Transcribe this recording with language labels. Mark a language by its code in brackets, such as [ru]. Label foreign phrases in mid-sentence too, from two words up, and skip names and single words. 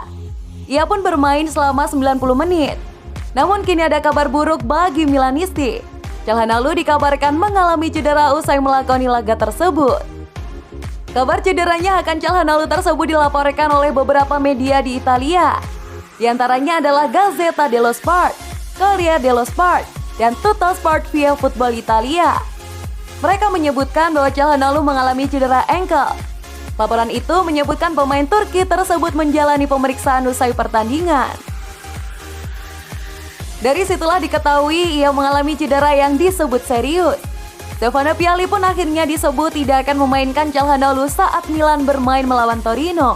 [id] Ia pun bermain selama 90 menit. Namun kini ada kabar buruk bagi Milanisti. Calhanoglu dikabarkan mengalami cedera usai melakoni laga tersebut. Kabar cederanya Hakan Calhanoglu tersebut dilaporkan oleh beberapa media di Italia. Di antaranya adalah Gazzetta dello Sport, Corriere dello Sport, dan Tuttosport via Football Italia. Mereka menyebutkan bahwa Calhanoglu mengalami cedera ankle. Laporan itu menyebutkan pemain Turki tersebut menjalani pemeriksaan usai pertandingan. Dari situlah diketahui ia mengalami cedera yang disebut serius. Stefano Pioli pun akhirnya disebut tidak akan memainkan Calhanoglu saat Milan bermain melawan Torino.